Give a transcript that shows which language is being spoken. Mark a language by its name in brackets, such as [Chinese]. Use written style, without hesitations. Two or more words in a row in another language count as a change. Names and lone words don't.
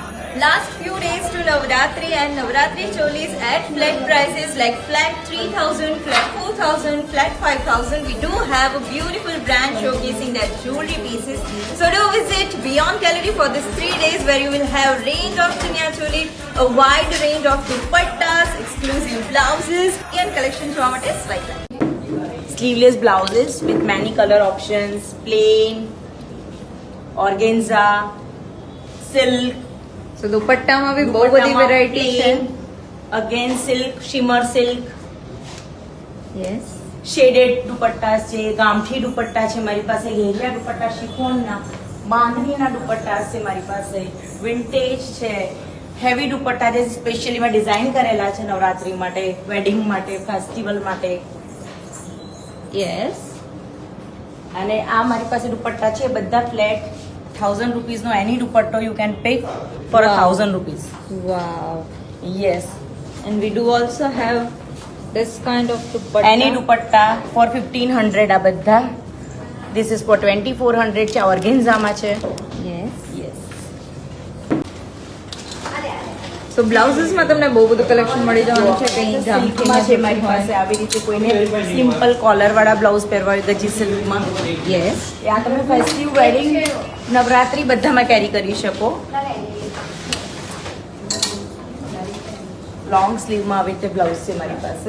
[English] Last few days to Navratri and Navratri cholis at flat prices like flat 3,000, flat 4,000, flat 5,000. We do have a beautiful brand showcasing their jewelry pieces. So do visit Beyond Gallery for this 3 days where you will have range of chanya choli, a wide range of dupattas, exclusive blouses and collection [Gujarati] જોવા માટે [English] swipe right. Sleeveless blouses with many color options, plain, organza, silk. [Gujarati] So દુપટ્ટામાં બી બહુ બધી વેરાયટી છે. [English] again silk, shimmer silk, યસ [Gujarati] શેડેડ દુપટ્ટા છે, ગામઠી દુપટ્ટા છે મારી પાસે, ઘેરિયા દુપટ્ટા શિફોનના, બાંધણીના દુપટ્ટા છે મારી પાસે, વિન્ટેજ છે, હેવી દુપટ્ટા જે સ્પેશિયલી મેં ડિઝાઇન કરેલા છે નવરાત્રી માટે, વેડિંગ માટે, ફેસ્ટિવલ માટે. [English] યસ [Gujarati] અને આ મારી પાસે દુપટ્ટા છે બધા [English] flat 1000 rupees [Gujarati] નો એની દુપટ્ટો [English] you can pay for 1000 rupees. wow યસ, and we do also have this kind of dupatta. [Gujarati] એની દુપટ્ટા ફોર 1500 આ બધા. [English] this is for 2400 [Gujarati] છે, ઓર્ગેન્ઝામાં છે. [English] yes યસ. so blouses [Gujarati] માં તમને બહુ બધું કલેક્શન મળી જવાનું છે. કઈ સિલ્કમાં છે મારી પાસે, આવી રીતે કોઈને સિમ્પલ કોલર વાળા બ્લાઉઝ પહેરવા હોય ગજી સિલ્કમાં. [English] યસ [Gujarati] આ તમે [English] festive wedding [Gujarati] નવરાત્રી બધામાં કેરી કરી શકો. લોંગ સ્લીવમાં આવી રીતે બ્લાઉઝ છે મારી પાસે.